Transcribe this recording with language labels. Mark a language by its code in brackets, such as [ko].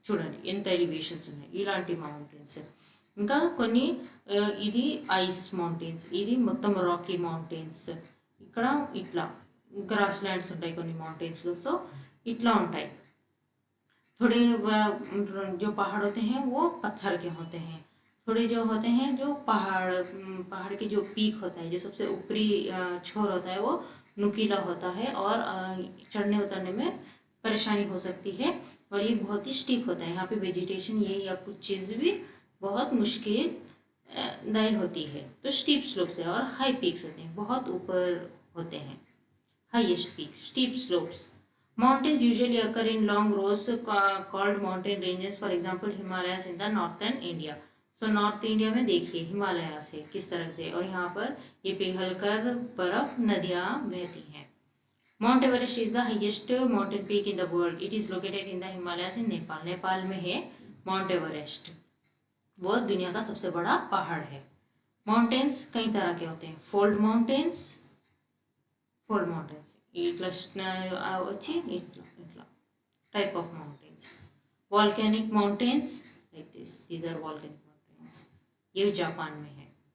[te] చూడండి ఎంత ఎలివేషన్స్ ఉన్నాయి ఇలాంటి మౌంటైన్స్। ఇంకా కొన్ని ఇది ఐస్ మౌంటైన్స్, ఇది మొత్తం రాకీ మౌంటైన్స్। ఇక్కడ ఇట్లా గ్రాస్ ల్యాండ్స్ ఉంటాయి కొన్ని మౌంటైన్స్లో, సో ఇట్లా ఉంటాయి। [hi] थोड़े जो पहाड़ होते हैं वो पत्थर के होते हैं, थोड़े जो होते हैं जो पहाड़ के जो पीक होता है, जो सबसे ऊपरी छोर होता है, वो नुकीला होता है और चढ़ने उतरने में परेशानी हो सकती है, और ये बहुत ही स्टीप होता है। यहाँ पे वेजिटेशन ये या कुछ चीज़ भी बहुत मुश्किल दायी होती है। तो स्टीप स्लोप्स है और हाई पीक्स होते हैं, बहुत ऊपर होते हैं, highest peaks, steep slopes. [en] Mountains usually occur in long rows called mountain ranges, for example Himalayas in the northern India. [hi] So north India में देखिए हिमालय से किस तरह से, और यहाँ पर ये पिघलकर बर्फ नदियाँ बहती हैं। [en] Mount Everest is the highest mountain peak in the world. It is located in the Himalayas in Nepal. [hi] Nepal में है माउंट एवरेस्ट, वो दुनिया का सबसे बड़ा पहाड़ है। माउंटेन्स कई तरह के होते हैं, फोल्ड माउंटेन्स [te] ఇట్లా వచ్చి ఇట్లా ఇట్లా type of mountains. [en] volcanic mountains like this, these are volcanic mountains, [hi] ये जापान में है।